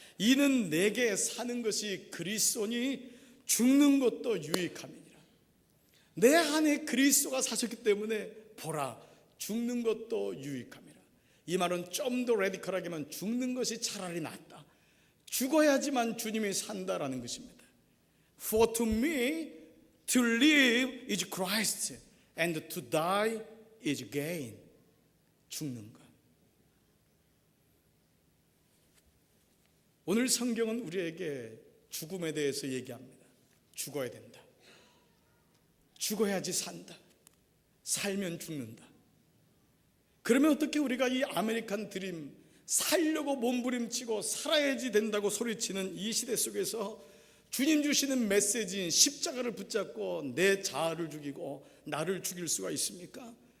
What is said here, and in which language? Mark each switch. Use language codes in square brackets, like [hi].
[ko] 이는 내게 사는 것이 그리스도니 죽는 것도 유익함이니라. 내 안에 그리스도가 사셨기 때문에 보라, 죽는 것도 유익함이라. 이 말은 좀 더 레디컬하게만 죽는 것이 차라리 낫다. 죽어야지만 주님이 산다라는 것입니다. [en] For to me to live is Christ and to die is gain. [ko] 죽는 것. 오늘 성경은 우리에게 죽음에 대해서 얘기합니다. 죽어야 된다. 죽어야지 산다. 살면 죽는다. 그러면 어떻게 우리가 이 아메리칸 드림, 살려고 몸부림치고 살아야지 된다고 소리치는 이 시대 속에서 주님 주시는 메시지인 십자가를 붙잡고 내 자아를 죽이고 나를 죽일 수가 있습니까?